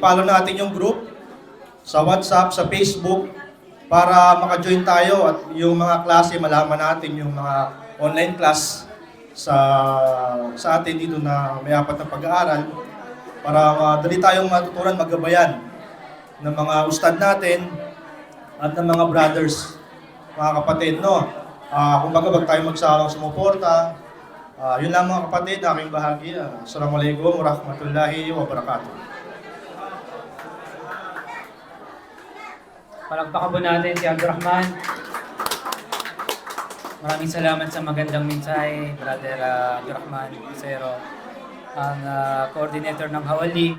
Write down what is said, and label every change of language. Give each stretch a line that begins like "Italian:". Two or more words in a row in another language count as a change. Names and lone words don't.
Filipino: I-follow natin yung group sa WhatsApp, sa Facebook, para maka-join tayo at yung mga klase, malaman natin yung mga
English: online class
Filipino: sa atin dito na may apat na pag-aaral para madali tayong matutunan, magabayan ng mga ustad natin at ng mga brothers, mga kapatid, no? Kumbaga, wag tayo magsalang sumuporta. Yun lang, mga kapatid, aking bahagi.
Arabic: السلام عليكم ورحمة الله وبركاته.
Filipino: Palagpakan po natin si Abdurrahman. Maraming salamat sa magandang mensahe, Brother Abdurrahman Lucero, ang coordinator ng Hawali.